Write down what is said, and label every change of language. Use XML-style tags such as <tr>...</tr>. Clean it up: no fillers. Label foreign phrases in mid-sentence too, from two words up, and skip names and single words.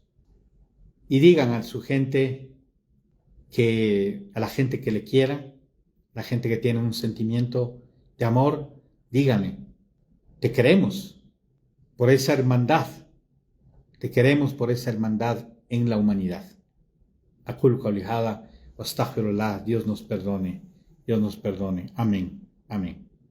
<es>Y digan a su gente a la gente que le quiera, la gente que tiene un sentimiento de amor, díganle, te queremos por esa hermandad, te queremos por esa hermandad en la humanidad.</es> <ar>أقول قولي هذا,</ar> <es>wastaghfirullah, Dios nos perdone. Amén, amén.</es>